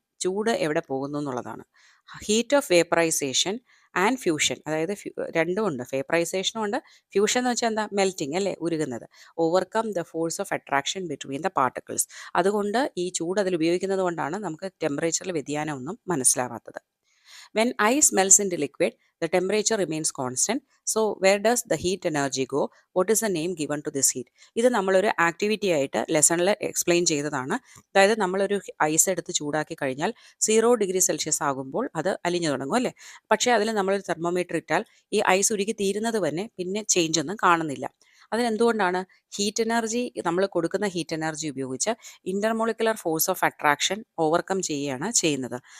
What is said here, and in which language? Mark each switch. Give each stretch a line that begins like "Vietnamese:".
Malayalam: ചൂട് എവിടെ പോകുന്നു എന്നുള്ളതാണ്.
English: heat of vaporisation and fusion,
Malayalam: അതായത് രണ്ടും ഉണ്ട്, വേപ്പറൈസേഷനും ഉണ്ട്, ഫ്യൂഷൻ എന്ന് വെച്ചാൽ എന്താ, മെൽറ്റിംഗ് അല്ലേ, ഉരുകുന്നത്.
English: Overcome the force of attraction between the particles.
Malayalam: അതുകൊണ്ട് ഈ ചൂട് അതിൽ ഉപയോഗിക്കുന്നത് കൊണ്ടാണ് നമുക്ക് ടെമ്പറേച്ചറിൽ വ്യതിയാനമൊന്നും മനസ്സിലാവാത്തത്.
English: When ice melts into liquid, the temperature remains constant. So where does the heat energy go? What is the name given to this heat?
Malayalam: ഇത് നമ്മളൊരു ആക്ടിവിറ്റി ആയിട്ട് ലെസണിൽ എക്സ്പ്ലെയിൻ ചെയ്തതാണ്. അതായത് നമ്മളൊരു ഐസ് എടുത്ത് ചൂടാക്കി കഴിഞ്ഞാൽ 0 ഡിഗ്രി സെൽഷ്യസ് ആകുമ്പോൾ അത് അലിഞ്ഞു തുടങ്ങും അല്ലേ. പക്ഷേ അതിൽ നമ്മളൊരു തെർമോമീറ്റർ ഇട്ടാൽ ഈ ഐസ് ഉരുകി തീരുന്നത് തന്നെ പിന്നെ ചേഞ്ച് ഒന്നും കാണുന്നില്ല. അതിനെന്തുകൊണ്ടാണ്? ഹീറ്റ് എനർജി, നമ്മൾ കൊടുക്കുന്ന ഹീറ്റ് എനർജി ഉപയോഗിച്ച് intermolecular force of attraction overcome ചെയ്യുകയാണ് ചെയ്യുന്നത്.